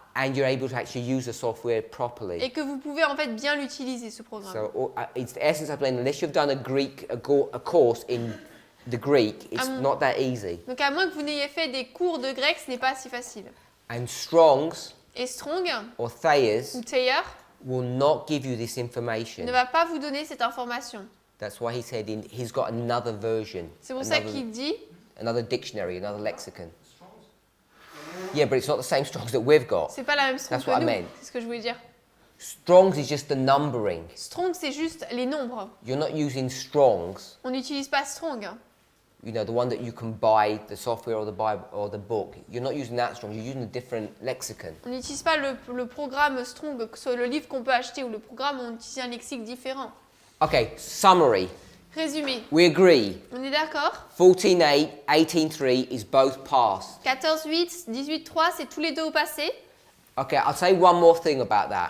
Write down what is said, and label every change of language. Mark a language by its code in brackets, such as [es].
[en] and you're able to actually use the software properly. [fr] et que vous pouvez en fait bien l'utiliser, ce programme. [en] So it's the essence of learning. Unless you've done a course in the Greek, it's not that easy. [fr] Donc à moins que vous n'ayez fait des cours de grec, ce n'est pas si facile. [en] And Strong's [fr] Et Strong [en] or Thayer's [fr] ou Thayer [en] will not give you this information. [fr] ne va pas vous donner cette information. [en] That's why he said he's got another version, [fr] C'est pour ça qu'il dit, [en] another dictionary, another lexicon. Yeah, but it's not the same Strong's that we've got. [fr] c'est pas la même Strong [en] That's [fr] que [en] what I [fr] nous. [en] meant. [fr] C'est ce que je voulais dire. [en] Strong's is just the numbering. [fr] Strong, c'est juste les nombres. [en] You're not using Strong's, [fr] On n'utilise pas Strong. [en] you know, the one that you can buy, the software or the Bible or the book. You're not using that Strong's, you're using a different lexicon. [fr] On n'utilise pas le programme Strong, que ce soit le livre qu'on peut acheter ou le programme, on utilise un lexique différent. [en] Okay, summary. [fr] Résumé, [en] We agree. [fr] on est d'accord? [en] 14.8, 18.3 is both past. [fr] 14.8, 18.3, c'est tous les deux au passé. [en] Okay, I'll say one more thing about that.